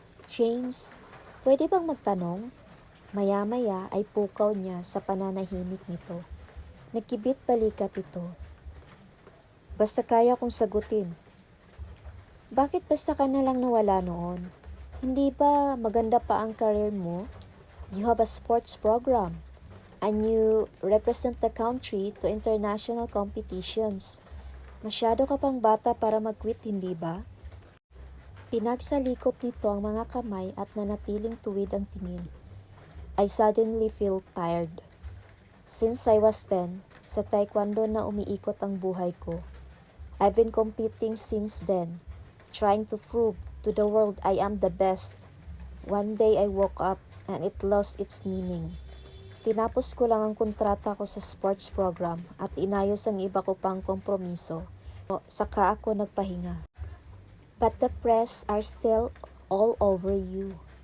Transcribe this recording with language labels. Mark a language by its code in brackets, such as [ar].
[tl] James, pwede bang magtanong? Maya-maya ay pukaw niya sa pananahimik nito. Nagkibit balikat ito. Basta kaya kong sagutin. Bakit basta ka na lang nawala noon? Hindi ba maganda pa ang career mo? [en] You have a sports program. And you represent the country to international competitions. [tl] Masyado ka pang bata para mag-quit, hindi ba? Pinagsalikop nito ang mga kamay at nanatiling tuwid ang tingin. [en] I suddenly feel tired. Since I was 10, [tl] sa taekwondo na umiikot ang buhay ko. [en] I've been competing since then, trying to prove to the world I am the best. One day I woke up and it lost its meaning. [tl] Tinapos ko lang ang kontrata ko sa sports program at inayos ang iba ko pang kompromiso. Saka ako nagpahinga. [en] But the press are still all over you.